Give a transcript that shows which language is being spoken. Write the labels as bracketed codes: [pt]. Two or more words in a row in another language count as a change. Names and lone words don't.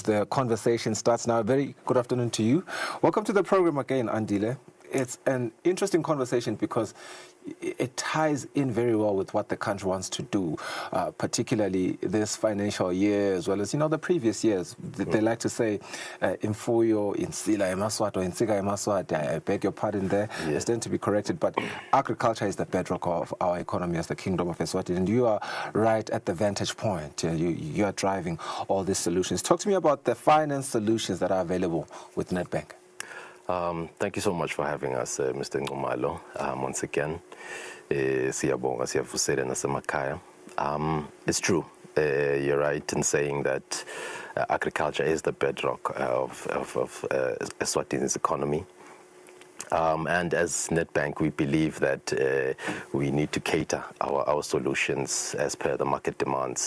[en] The conversation starts now. Very good afternoon to you. Welcome to the program again, Andile. It's an interesting conversation because it ties in very well with what the country wants to do, particularly this financial year as well as, the previous years. They like to say, [ss] imfuyo, insila emaswati, or insiga emaswati. [en] I beg your pardon there. Yes. I stand to be corrected, but agriculture is the bedrock of our economy as the Kingdom of Eswatini, and you are right at the vantage point. You are driving all these solutions. Talk to me about the finance solutions that are available with Nedbank. Thank you so much for having us, Mr. Ngumalo. Once again, [ss] siyabonga, siyavusela nasemakhaya. [en] It's true. You're right in saying that agriculture is the bedrock of Eswatini's economy. And as Nedbank, we believe that we need to cater our solutions as per the market demands.